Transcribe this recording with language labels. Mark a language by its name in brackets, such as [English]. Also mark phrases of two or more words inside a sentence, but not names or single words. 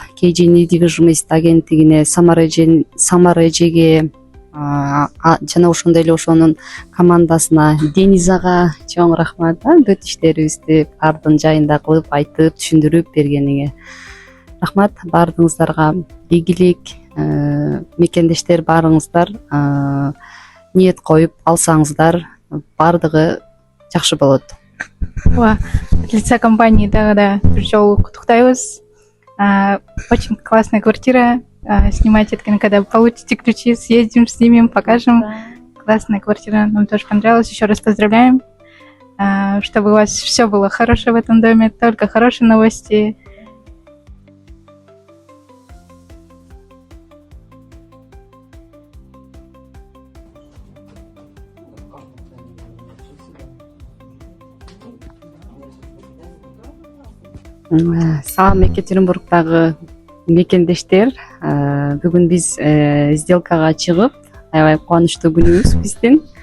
[Kyrgyz] KG недвижимость агенттигине, Самара эжеге жана ошондой эле ошонун командасына, Денизага чоң рахмат. Бүт иштерибизди бардын жайында кылып, айтып, түшүндүрүп бергениңе рахмат. Бардыгыңыздарга ийгилик, мекендештер баарыңыздар ниет коюп алсаңыздар, бардыгы жакшы болот. [Russian] От лица компании [Kyrgyz] да, жолу куттуктайбыз. [Russian] Очень классная квартира. Снимайте это, когда получите ключи, съездим, снимем, покажем. Классная квартира, нам тоже понравилась. Еще раз поздравляем, чтобы у вас все было хорошее в этом доме, только хорошие новости. [Kyrgyz] Салам Екатеринбургдагы мекендештер, бүгүн биз сделкага чыгып, аябай кубанычтуу күнүбүз биздин.